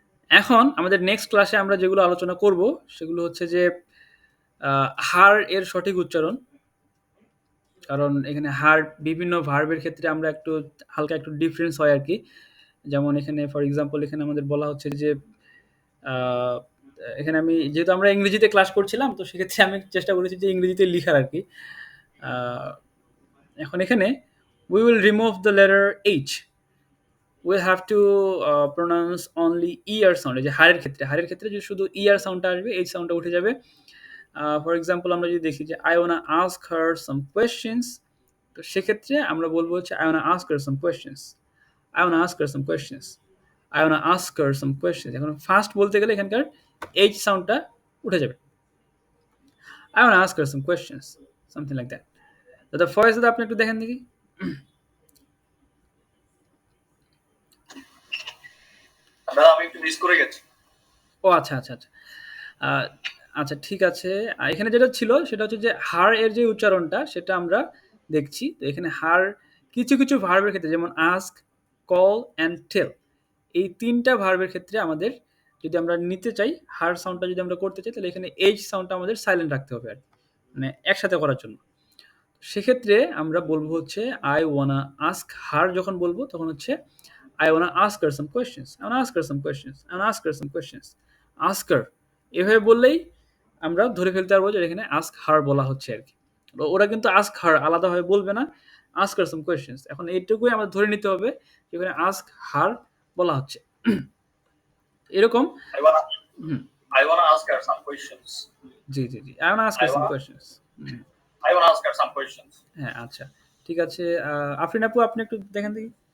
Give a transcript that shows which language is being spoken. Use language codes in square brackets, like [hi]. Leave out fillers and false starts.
[bn] এখন আমাদের নেক্সট ক্লাসে আমরা যেগুলো আলোচনা করব সেগুলো হচ্ছে যে হার এর সঠিক উচ্চারণ, কারণ এখানে হার বিভিন্ন ভার্বের ক্ষেত্রে আমরা একটু হালকা একটু ডিফারেন্স হয় আর কি। যেমন এখানে ফর এক্সাম্পল এখানে আমাদের বলা হচ্ছে যে এখানে আমি যেহেতু আমরা ইংরেজিতে ক্লাস করছিলাম, তো সেক্ষেত্রে আমি চেষ্টা করেছি যে ইংরেজিতে লিখার আর কি। আহ, এখন এখানে [en] we will remove the letter h, we'll have to pronounce only er sound। [bn] এই যে হারের ক্ষেত্রে যে শুধু er সাউন্ডটা আসবে, h সাউন্ডটা উঠে যাবে। [en] for example আমরা যদি দেখি যে I wanna ask her some questions, [bn] তো সেক্ষেত্রে আমরা বলবো হচ্ছে [en] I wanna ask her some questions, I wanna ask her some questions, I wanna ask her some questions। [bn] এখন ফার্স্ট বলতে গেলে এখানকার h সাউন্ডটা উঠে যাবে। [en] I wanna ask her some questions, something like that। [bn] দাদা ফয়েজ দাদা আপনি একটু দেখেন দেখি। দাদা আমি একটু মিস করে গেছি। ও আচ্ছা আচ্ছা আচ্ছা। আহ, আচ্ছা ঠিক আছে। এখানে যেটা ছিল সেটা হচ্ছে যে হার এর যে উচ্চারণটা সেটা আমরা দেখছি। তো এখানে হার কিছু কিছু ভার্বের ক্ষেত্রে, যেমন আস্ক, কল অ্যান্ড টেল, এই তিনটা ভার্বের ক্ষেত্রে আমাদের যদি আমরা নিতে চাই হার সাউন্ডটা যদি আমরা করতে চাই, তাহলে এখানে এইচ সাউন্ডটা আমাদের সাইলেন্ট রাখতে হবে আর কি, মানে একসাথে করার জন্য। [en] সেক্ষেত্রে আমরা বলবো হচ্ছে আই ওয়ানা আস্ক হার, যখন বলবো তখন হচ্ছে I wanna ask her some questions, I wanna ask her some questions, I wanna ask her some questions, ask her, [bn] এভাবে বললেই আমরা ধরে ফেলতে পারবো যে এখানে ask her বলা হচ্ছে আর কি। ওরা কিন্তু ask her আলাদাভাবে বলবে না, [en] ask her some questions। [bn] এখন এইটুকুই আমরা ধরে নিতে হবে যে এখানে ask her বলা হচ্ছে। এরকম [en] I wanna hmm, I wanna ask her some questions. জি জি জি, I wanna ask her I some wanna questions। Hmm, I wanna ask her some questions. [bn] হ্যাঁ আচ্ছা ঠিক আছে। আফরিন আপু আপনি একটু দেখেন দেখি।